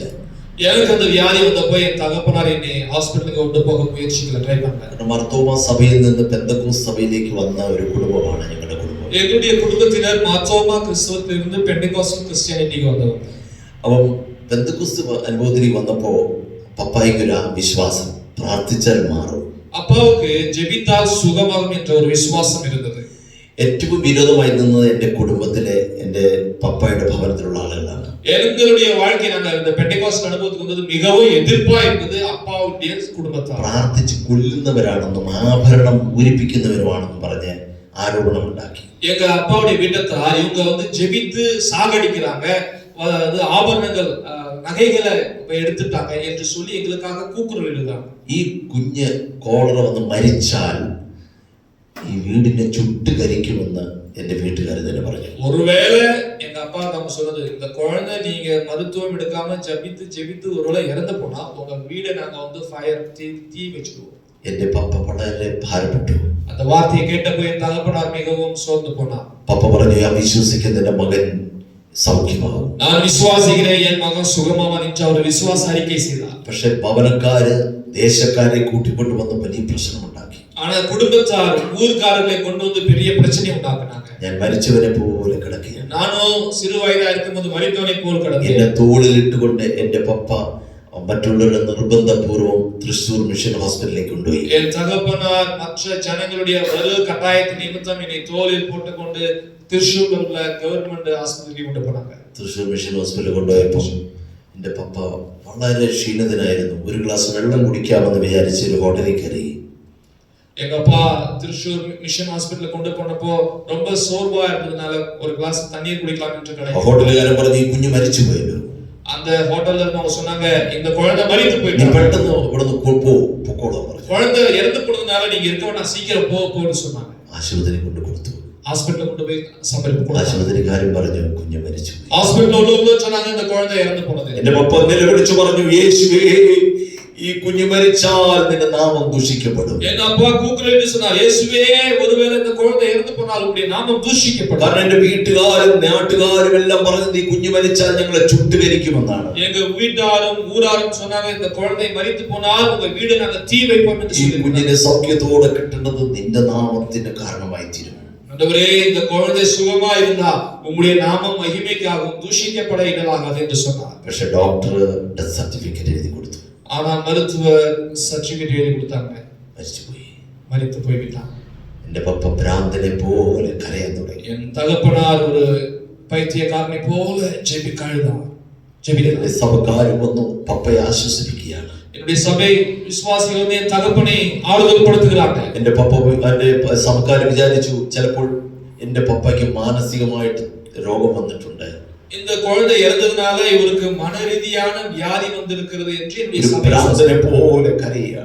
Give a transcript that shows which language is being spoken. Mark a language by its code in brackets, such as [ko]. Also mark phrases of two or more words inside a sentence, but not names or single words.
[ta] எனக்கு அந்த வியாதி வந்தப்போ என் தகப்பனார் என்னை ஹாஸ்பிட்டலுக்கு கொண்டு போக முயற்சிக்கல, ட்ரை பண்ணாங்க. [ml] കാരണം മർത്തോമാ സഭയിൽ നിന്ന് പെന്തക്കോസ്ത് സഭയിലേക്ക് വന്ന ഒരു കുടുംബമാണ് ഞങ്ങളുടെ കുടുംബം. [ta] எங்களுடைய குடும்பத்தினர் மார்த்தோமா கிறிஸ்தவத்திலிருந்து [en] Pentecostal Christianity [ta] வந்தவங்க. [ml] അപ്പം പെന്തക്കോസ്ത് അനുഭവത്തിലേക്ക് വന്നപ്പോ പപ്പായ്ക്കൊരു ആ വിശ്വാസം, പ്രാർത്ഥിച്ചാൽ മാറും. [ta] அப்பாவுக்கு ஜெபித்தால் சுகமாகும் என்ற ஒரு விசுவாசம் இருந்தது. [ml] ഏറ്റവും വിരോധമായി നിന്നത് എൻ്റെ കുടുംബത്തിലെ എൻ്റെ പപ്പായുടെ ഭവനത്തിലുള്ള ആളുകളാണ്. [ta] எங்களுடைய வாழ்க்கை நாங்கள் இந்த பெண்டெகோஸ்ட் அனுபவத்துக்கு வந்தது மிகவும் எதிர்ப்பா இருந்தது அப்பாவுடைய குடும்பத்தார். [ml] പ്രാർത്ഥിച്ച് കൊല്ലുന്നവരാണെന്നും ആഭരണം ഊരിപ്പിക്കുന്നവരുമാണെന്നും പറഞ്ഞ് ആരോപണം ഉണ്ടാക്കി. [ta] எங்க அப்பாவுடைய வீட்டத்தார் இவங்க ஜெபித்து சாகடிக்கிறாங்க, ஆபரணங்கள் நகைகளை எடுத்துட்டாங்க என்று சொல்லி எங்களுக்காக கூக்குரல் இடுறாங்க. [ml] ഈ കുഞ്ഞ് കോളറ വന്ന് മരിച്ചാൽ ഈ വീടിനെ ചുട്ടുകരിക്കുമെന്ന് എന്റെ വീട്ടുകാർ തന്നെ പറഞ്ഞു. [ta] ஒருவேளை எங்க அப்பா நம்ம சொன்னது, இந்த குழந்தை நீங்க மருத்துவம் எடுக்காம ஜெபித்து ஒருவேளை இறந்து போனா உங்க வீடை நாங்க வந்து ஃபயர் தீ வச்சிடுவோம். [ml] എന്റെ പപ്പ വളരെ ഭാരപ്പെട്ടു. [ta] அந்த வார்த்தையை கேட்டப்போ என் தகப்பனார் மிகவும் சோர்ந்து போனார். [ml] പപ്പ പറഞ്ഞു, ഞാൻ വിശ്വസിക്കുന്ന എന്റെ മകൻ സൗഖ്യമാകും, [ta] நான் விசுவாசிக்கிறேன் என் மகன் சுகமாவான் என்று அவர் விசுவாச அறிக்கை செய்தார். [ml] പക്ഷെ ഭവനക്കാര് ദേശക്കാരെ കൂട്ടിക്കൊണ്ടു വന്ന് വലിയ പ്രശ്നമുണ്ടാക്കി. [ta] ஆனா குடும்பத்தார் ஊர்க்காரர்களை கொண்டு வந்து பெரிய பிரச்சனை உண்டாக்குனாங்க. [ml] ഞാൻ മരിച്ചവനെ പോലെ കിടക്കുകയാണ്. [ta] நானும் சிறு வயதா இருக்கும்போது மரித்தவனை போல் கிடந்தேன். [ml] എന്നെ തോളിലിട്ടുകൊണ്ട് എന്റെ പപ്പ മറ്റുള്ളവരുടെ നിർബന്ധപൂർവ്വം തൃശ്ശൂർ മിഷൻ ഹോസ്പിറ്റലിലേക്ക് കൊണ്ടുപോയി. [ta] என் தகப்பனார் மற்ற ஜனங்களுடைய வலு கட்டாயத்தின் நிமித்தம் என்னை தோளில் போட்டுக்கொண்டு திருச்சூர்ல உள்ள கவர்மெண்ட் ஆஸ்பத்திரிக்கு கொண்டு போனாங்க. [ml] തൃശ്ശൂർ മിഷൻ ഹോസ്പിറ്റലിൽ കൊണ്ടുപോയപ്പോൾ എന്റെ പപ്പ വളരെ ക്ഷീണിതനായിരുന്നു. ഒരു ഗ്ലാസ് വെള്ളം കുടിക്കാമെന്ന് വിചാരിച്ച് ഒരു ഹോട്ടലിൽ കയറി. [ta] எங்க அப்பா திருச்சூர் மிஷன் ஹாஸ்பிடல்ல கொண்டு போனப்போ ரொம்ப சோர்வா இருந்ததுனால ஒரு கிளாஸ் தண்ணீர் குடிக்கலாம் என்று கிடையாது. [ml] ഹോട്ടലുകാരൻ പറഞ്ഞു, ഈ കുഞ്ഞ് മരിച്ചു പോയല്ലോ. [ta] அந்த ஹோட்டல்ல இருந்தவங்க சொன்னாங்க, இந்த குழந்தை மரித்து [ml] നീ [ta] போயிட்டு [ml] പെട്ടെന്ന് ഇവിടുന്ന് പൊക്കോളാൻ പറഞ്ഞു. [ta] குழந்தை இறந்து போனதுனால நீங்க இருக்க வேண்டாம், சீக்கிரம் போன்னு சொன்னாங்க. [ml] ആശുപത്രി കൊണ്ട് കൊടുത്തു. [ta] ஹாஸ்பிடல்ல கொண்டு போய் சம்பரிப்பு கொடுத்தாங்க. [ml] ആശുപത്രിക്കാരൻ പറഞ്ഞു, കുഞ്ഞ് മരിച്ചു. [ta] ஹாஸ்பிடல்ல உள்ளவங்க சொன்னாங்க, இந்த குழந்தை இறந்து போனது. [ml] എന്റെ പപ്പ നിലവിളിച്ചു പറഞ്ഞു, യേശുവേ, ഈ കുഞ്ഞ് മരിച്ചാൽ നിന്റെ നാമം ദൂഷിക്കപ്പെടും. [ta] எங்க அப்பா கூக்குரலிட்டு சொன்னார், இயேசுவே, ஒருவேளை இந்த குழந்தை இறந்து போனால் உம்முடைய [ml] നാമം ദൂഷിക്കപ്പെടും. കാരണം എന്റെ വീട്ടുകാരും നാട്ടുകാരും എല്ലാം പറഞ്ഞത് ഈ കുഞ്ഞ് മരിച്ചാൽ ഞങ്ങളെ ചുട്ടുകരിക്കുമെന്നാണ്. [ta] எங்க வீட்டாரும் ஊராரும் சொன்னாங்க, இந்த குழந்தை மரித்து போனால் உங்க വീട് நாங்க தீ வைப்போம் என்று [ml] ഈ [ta] சொல்லி. [ml] കുഞ്ഞിനെ സൗഖ്യത്തോടെ കിട്ടുന്നത് നിന്റെ നാമത്തിന് കാരണമായി തീരും. [ta] ஆண்டவரே, இந்த குழந்தை சுகமா இருந்தா உம்முடைய நாமம் மகிமைக்காகவும் தூஷிக்கப்பட இடலாகாது என்று சொன்னார். [ml] പക്ഷെ ഡോക്ടർ [en] death certificate [ml] എഴുതി കൊടുത്തു. [ta] ஆனா மருத்துவ சர்டிபிகேட் எழுதி கொடுத்தாங்க, [ml] മരിച്ചുപോയി. [ta] மரித்து போய்விட்டான். [ml] എന്റെ പപ്പ ഭ്രാന്തനെ പോലെ കരയാൻ തുടങ്ങി. [ta] என் தகப்பனார் ஒரு பைத்தியக்காரனை போல ஜெபிக்கிறார். [ml] സഭക്കാരും വന്നു പപ്പയെ ആശ്വസിപ്പിക്കുകയാണ്. [ta] என்னுடைய சபை விசுவாசிகள் வந்து என் தகப்பனை ஆறுதல் படுத்துகிறார்கள். [ml] എന്റെ പപ്പ എന്റെ സഭക്കാർ വിചാരിച്ചു ചിലപ്പോൾ എന്റെ പപ്പയ്ക്ക് മാനസികമായിട്ട് രോഗം വന്നിട്ടുണ്ട്. [ta] இந்த குழந்தை இறந்ததுனால இவருக்கு மனரீதியான வியாதி வந்திருக்கிறது என்று என்னுடைய சபை [ml] ഭ്രാന്തനെ പോലെ കരയുകയാണ്.